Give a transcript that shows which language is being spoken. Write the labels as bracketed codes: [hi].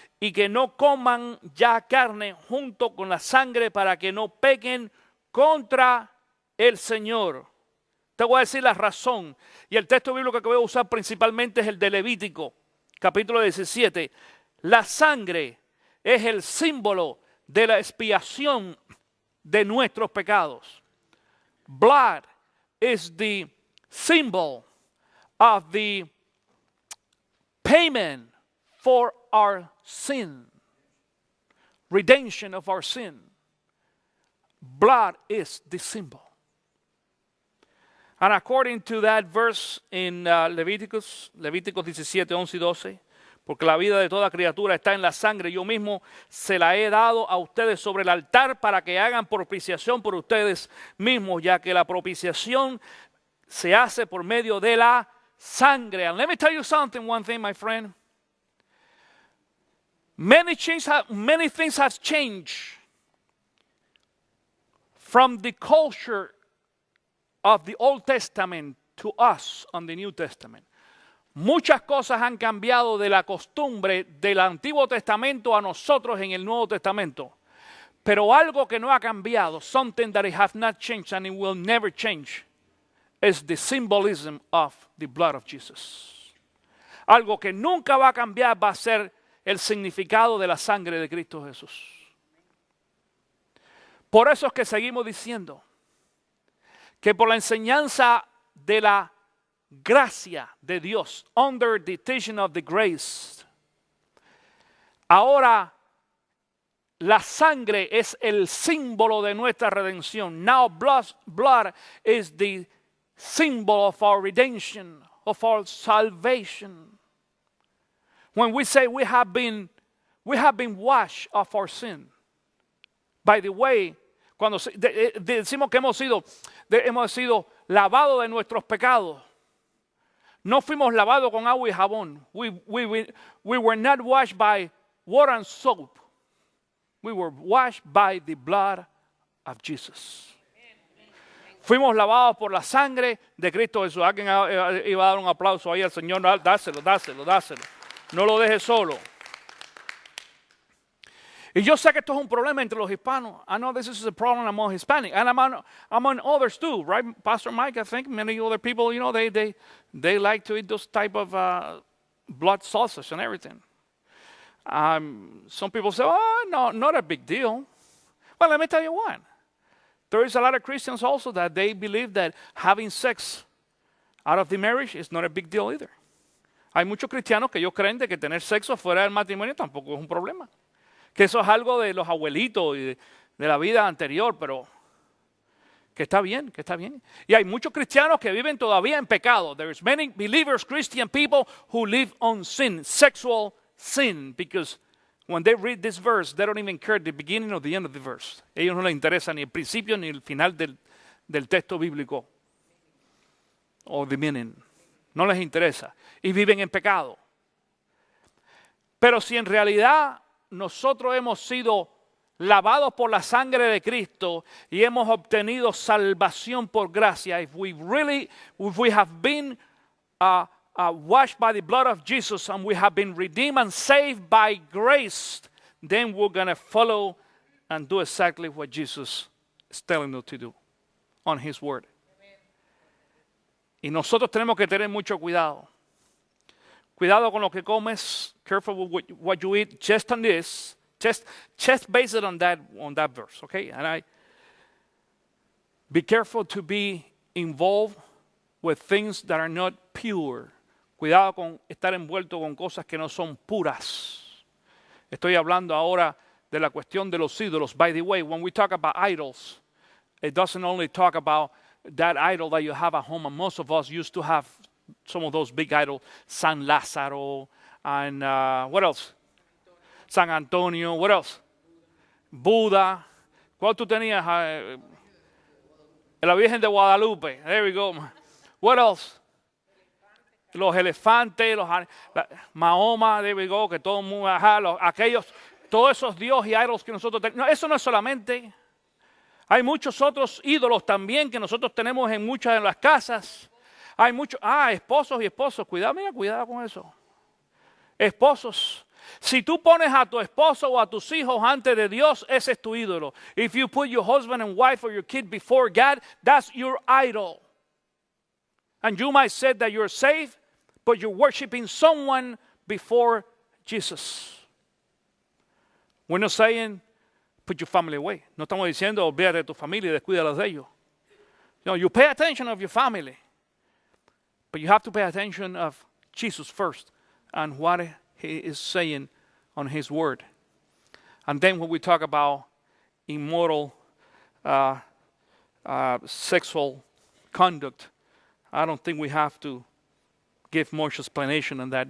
[es] Y que no coman ya carne junto con la sangre para que no pequen contra el Señor. Te voy a decir la razón. Y el texto bíblico que voy a usar principalmente es el de Levítico, capítulo 17. La sangre es el símbolo de la expiación de nuestros pecados. [en] Blood is the symbol of the payment for our sin. Redemption of our sin. blood is the symbol. And according to that verse in [es] Levíticos 17, 11 y 12, porque la vida de toda criatura está en la sangre, yo mismo se la he dado a ustedes sobre el altar para que hagan propiciación por ustedes mismos, ya que la propiciación se hace por medio de la sangre. [en] And let me tell you something, one thing, my friend. Many things have changed from the culture of the Old Testament to us on the New Testament. [es] Muchas cosas han cambiado de la costumbre del Antiguo Testamento a nosotros en el Nuevo Testamento. Pero algo que no ha cambiado, [en] something that it has not changed and it will never change, is the symbolism of the blood of Jesus. [es] Algo que nunca va a cambiar va a ser el significado de la sangre de Cristo Jesús. Por eso es que seguimos diciendo que por la enseñanza de la gracia de Dios, [en] under the teaching of the grace, [es] ahora la sangre es el símbolo de nuestra redención. [en] Now blood is the symbol of our redemption, of our salvation. When we say we have been washed of our sin. By the way, [es] cuando decimos que hemos sido lavados de nuestros pecados, no fuimos lavados con agua y jabón. [en] We were not washed by water and soap. We were washed by the blood of Jesus. [es] Fuimos lavados por la sangre de Cristo Jesús. Alguien iba a dar un aplauso ahí al Señor. Dáselo. No lo dejes solo. Y yo sé que esto es un problema entre los hispanos. [en] I know this is a problem among Hispanic and among others too, right? Pastor Mike, I think many other people, you know, they like to eat those type of blood sausage and everything. Some people say, oh, no, not a big deal. Well, let me tell you what. There is a lot of Christians also that they believe that having sex out of the marriage is not a big deal either. [es] Hay muchos cristianos que ellos creen de que tener sexo fuera del matrimonio tampoco es un problema. Que eso es algo de los abuelitos y de la vida anterior, pero que está bien. Y hay muchos cristianos que viven todavía en pecado. [en] There's many believers, Christian people, who live on sin, sexual sin, because when they read this verse, they don't even care the beginning or the end of the verse. [es] Ellos no les interesa ni el principio ni el final del texto bíblico. O [en] the meaning. [es] No les interesa. Y viven en pecado. Pero si en realidad nosotros hemos sido lavados por la sangre de Cristo y hemos obtenido salvación por gracia, [en] if we have been washed by the blood of Jesus and we have been redeemed and saved by grace, then we're going to follow and do exactly what Jesus is telling us to do on His Word. Amen. [es] Y nosotros tenemos que tener mucho cuidado. Cuidado con lo que comes. [en] Careful with what you eat. Just on this. Just base it on that verse, okay? And be careful to be involved with things that are not pure. [es] Cuidado con estar envuelto con cosas que no son puras. Estoy hablando ahora de la cuestión de los ídolos. [en] By the way, when we talk about idols, it doesn't only talk about that idol that you have at home, and most of us used to have some of those big idols, San Lázaro, and what else? [es] San Antonio, [en] what else? [es] Buda. ¿Cuál tú tenías? [en] La Virgen de Guadalupe. There we go. What else? [es] Los elefantes, Mahoma, [en] there we go, [es] que todo el mundo, todos esos dioses y idols que nosotros tenemos. No, eso no es solamente. Hay muchos otros ídolos también que nosotros tenemos en muchas de las casas. Hay muchos, esposos y esposos. Cuidado con eso. Esposos. Si tú pones a tu esposo o a tus hijos antes de Dios, ese es tu ídolo. [en] If you put your husband and wife or your kid before God, that's your idol. And you might say that you're saved, but you're worshiping someone before Jesus. We're not saying put your family away. [es] No estamos diciendo olvídate de tu familia y descuídalos de ellos. [en] No, you pay attention of your family. But you have to pay attention of Jesus first and what He is saying on His Word. And then when we talk about immoral sexual conduct. I don't think we have to give much explanation on that.